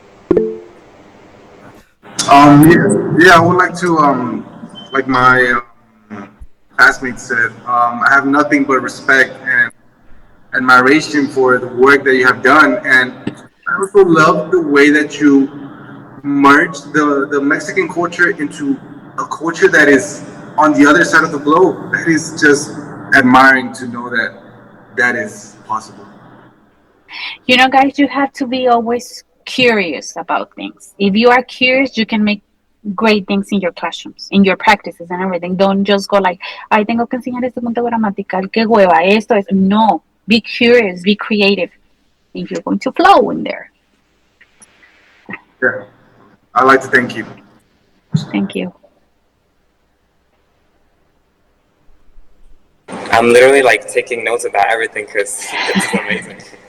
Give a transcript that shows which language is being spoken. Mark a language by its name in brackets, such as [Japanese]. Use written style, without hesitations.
[English] Yeah, I would like to, like my classmate said, I have nothing but respect and admiration for the work that you have done, and I also love the way that you merge the Mexican culture into a culture that is on the other side of the globe. That is just admiring to know that that is possible. You know, guys, you have to be always curious about things. If you are curious, you can make great things in your classrooms, in your practices and everything. Don't just go like, [Spanish] ay, tengo que enseñar este punto gramatical, qué hueva, esto es. [English] No, be curious, be creative, and you're going to flow in there. Yeah, I'd like to thank you. Thank you. I'm literally like taking notes about everything because this is amazing.